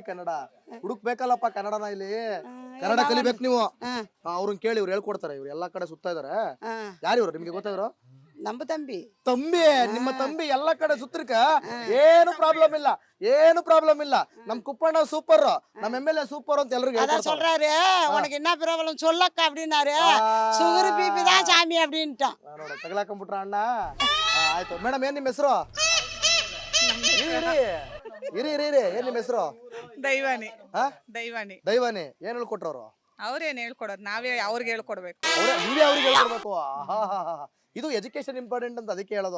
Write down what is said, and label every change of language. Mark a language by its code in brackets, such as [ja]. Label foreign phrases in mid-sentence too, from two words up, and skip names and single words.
[kn] ಕನ್ನಡ ಹುಡುಕ್ಬೇಕಲ್ಲಪ್ಪ ಕನ್ನಡನ ಇಲ್ಲಿ. ಕನ್ನಡ ಕಲಿಬೇಕು ನೀವು. ಅವ್ರನ್ನ ಕೇಳಿ, ಇವ್ರು ಹೇಳ್ಕೊಡ್ತಾರೆ. ಇವ್ರು ಎಲ್ಲಾ ಕಡೆ ಸುತ್ತಾ ಇದಾರೆ. ಯಾರು ಇವ್ರು? ನಿಮ್ಗೆ ಗೊತ್ತಾದ್ರು? ನಮ್ಮ ತಂಬಿ. ತಂಬಿ? ನಿಮ್ಮ ತಂಬಿ ಎಲ್ಲಾ ಕಡೆ ಸುತ್ತಿರ್ಕ ಏನು ಪ್ರಾಬ್ಲಮ್ ಇಲ್ಲ, ಏನು ಪ್ರಾಬ್ಲಮ್ ಇಲ್ಲ. ನಮ್ ಕುಪ್ಪಣ್ಣ ಸೂಪರ್, ನಮ್ MLA ಸೂಪರ್ ಅಂತ ಎಲ್ರಿಗೂ [ta] அதான் சொல்றாரு. உனக்கு என்ன ப்ராப்ளம் சொல்லக்கா அப்படின்னாரு. [en] sugar BP [ta] தான் சாமி அப்படின்ட்டான். [kn] ನೋಡ ತಗಲಾಕೊಂಡ್ಬಿಟ್ರ ಅಣ್ಣ. ಆಯ್ತು ಮೇಡಮ್, ಏನ್ ನಿಮ್ಮ ಹೆಸರು? ಇರಿ ಇರಿ ಇರಿ, ಏನ್ ನಿಮ್ಮ ಹೆಸರು? ದೈವಾನಿ. ದೈವಾನಿ. ದೈವಾನಿ. ಏನ್ ಹೇಳ್ಕೊಟ್ರವ್ರು? ಅವ್ರೇನ್ ಹೇಳ್ಕೊಡೋದು, ನಾವೇ ಅವ್ರಿಗೆ ಹೇಳ್ಕೊಡ್ಬೇಕು. ನೀವೇ ಅವ್ರಿಗೆ ಹೇಳ್ಕೊಡ್ಬೇಕು. ಇದು [en] education important [kn] ಅಂತ ಅದಕ್ಕೆ ಹೇಳೋದು.